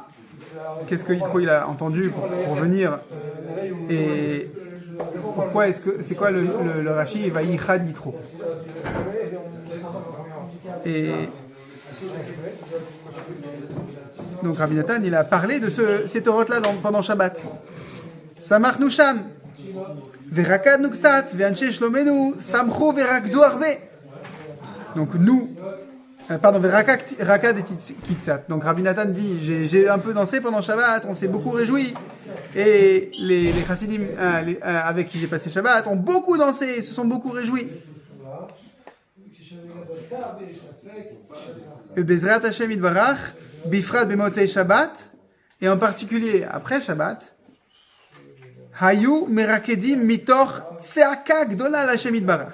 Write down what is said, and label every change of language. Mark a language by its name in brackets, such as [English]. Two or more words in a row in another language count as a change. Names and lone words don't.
[French] Qu'est-ce que Yitro il a entendu pour venir, et pourquoi c'est quoi le Rashi [Hebrew] ויחד יתרו. [French] Et donc Rabbi Nathan il a parlé de ces Torot là pendant Shabbat. [Hebrew] שמחנו שם ורקדנו קצת ואנשי שלומנו שמחו ורקדו הרבה. [French] Donc nous, Rakad et Kitsat. Donc Rabbi Nathan dit, j'ai un peu dansé pendant Shabbat, on s'est beaucoup réjoui. Et les chassidim avec qui j'ai passé Shabbat ont beaucoup dansé, se sont beaucoup réjouis. [Hebrew] בעזרת השם יתברך, בפרט במוצאי שבת, [French] et en particulier après Shabbat, [Hebrew] היו מרקדים מתוך צעקה גדולה השם יתברך.